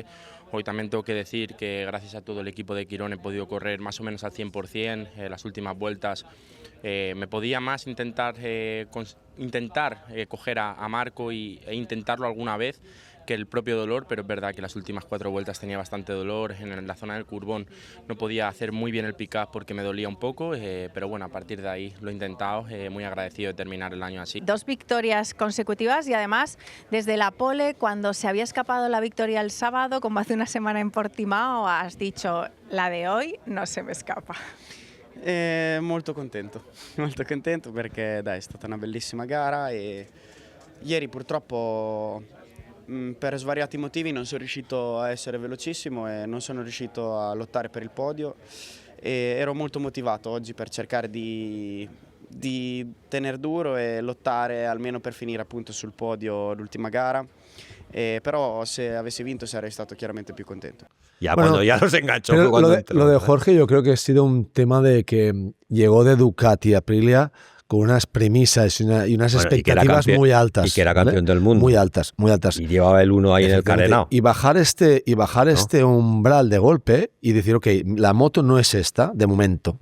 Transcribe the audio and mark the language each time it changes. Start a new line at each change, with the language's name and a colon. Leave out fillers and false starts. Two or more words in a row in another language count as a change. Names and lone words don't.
Spanish: Hoy también tengo que decir que gracias a todo el equipo de Quirón he podido correr más o menos al 100%, las últimas vueltas me podía más intentar coger a Marco e intentarlo alguna vez, que el propio dolor, pero es verdad que las últimas 4 vueltas tenía bastante dolor, en la zona del curbón no podía hacer muy bien el pick-up porque me dolía un poco, pero bueno, a partir de ahí lo he intentado, muy agradecido de terminar el año así. 2 victorias consecutivas y además desde la pole, cuando se había escapado la victoria el sábado, como hace una semana en Portimao, has dicho, la de hoy no se me escapa.
Italian: Molto contento perché dai, è stata una bellissima gara e ieri purtroppo per svariati motivi non sono riuscito a essere velocissimo e non sono riuscito a lottare per il podio e ero molto motivato oggi per cercare di tener duro e lottare almeno per finire appunto sul podio l'ultima gara. Però se avessi vinto sarei stato chiaramente più contento.
Spanish: Ya cuando ya los enganchó. Lo de Jorge yo creo que ha sido un tema de que llegó de Ducati a Aprilia con unas premisas y unas expectativas muy altas. Y que era campeón del mundo. Muy altas, muy altas. Y llevaba el 1 ahí en el carenado. Y bajar este umbral de golpe y decir, ok, la moto no es esta, de momento.